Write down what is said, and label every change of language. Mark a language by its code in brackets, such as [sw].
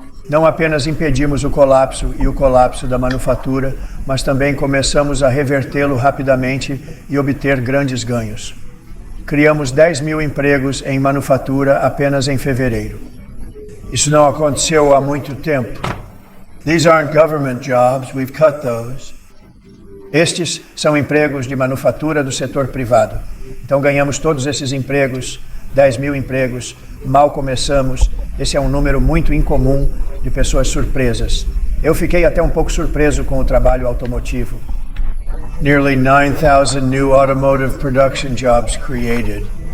[pt] Não apenas impedimos o colapso da manufatura, mas também começamos a revertê-lo rapidamente e obter grandes ganhos. Criamos 10 mil empregos em manufatura apenas em fevereiro. Isso não aconteceu há muito tempo. [en] These aren't government jobs, we've cut those. [pt] Estes são empregos de manufatura do setor privado. Então ganhamos todos esses empregos, 10 mil empregos, mal começamos. Esse é um número muito incomum de pessoas surpresas. Eu fiquei até um pouco surpreso com o trabalho automotivo. [en] Nearly 9,000 new automotive production jobs created.